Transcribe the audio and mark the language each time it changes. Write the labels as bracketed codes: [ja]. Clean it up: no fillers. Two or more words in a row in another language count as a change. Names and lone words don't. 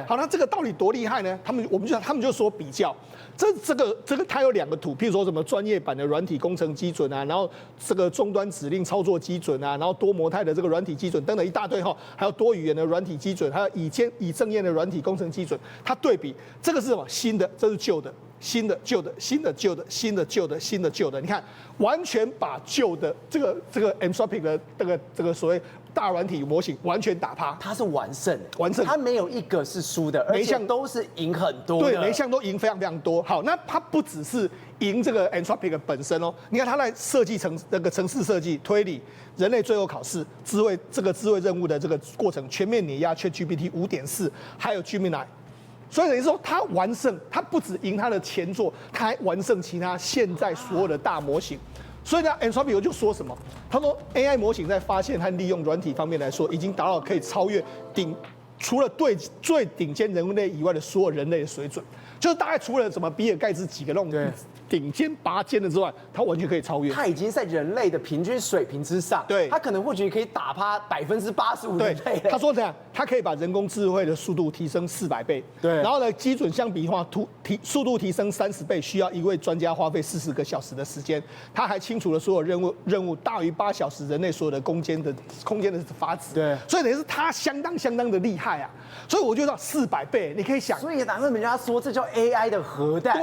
[zh] 好，那這個到底多厲害呢？他們就說比較，這個它有2個圖，譬如說什麼專業版的軟體工程基準啊，然後這個終端指令操作基準啊，然後多模態的這個軟體基準等等一大堆哈，還有多語言的軟體基準，還有以正驗的軟體工程基準，它對比這個是什麼？新的，這是舊的。新的、舊的、新的、舊的、新的、舊的、新的、舊的，你看，完全把舊的這個 Anthropic 的這個所謂大軟體模型完全打趴，它是完勝，它沒有一個是輸的，而且都是贏很多的，對，每一項都贏非常非常多。好，那它不只是贏這個 Anthropic 本身哦，你看它在設計那個程式設計、推理、人類最後考試、智慧任務的這個過程，全面碾壓 ChatGPT 5.4，還有 Gemini。所以等於說，他完勝，他不只贏他的前作，他還完勝其他現在所有的大模型。所以呢 ，Anthropic 就說什麼？他說 AI 模型在發現和利用軟體方面來說，已經達到可以超越除了對最頂尖人類以外的所有人類的水準。就是大概除了什麼比爾蓋茨幾個那種頂尖拔尖的之外，它完全可以超越。它已經在人類的平均水平之上。對，它可能或許可以打趴85%人類。他說怎樣？它可以把人工智慧的速度提升400倍。對，然後呢，基準相比化速度提升30倍，需要一位專家花費40個小時的時間。他還清除了所有任務大於8小時人類所有的空間的法子。对，所以等於是它相當的厲害啊。所以我就知道400倍，你可以想。所以難怪人家說這叫 AI 的核彈。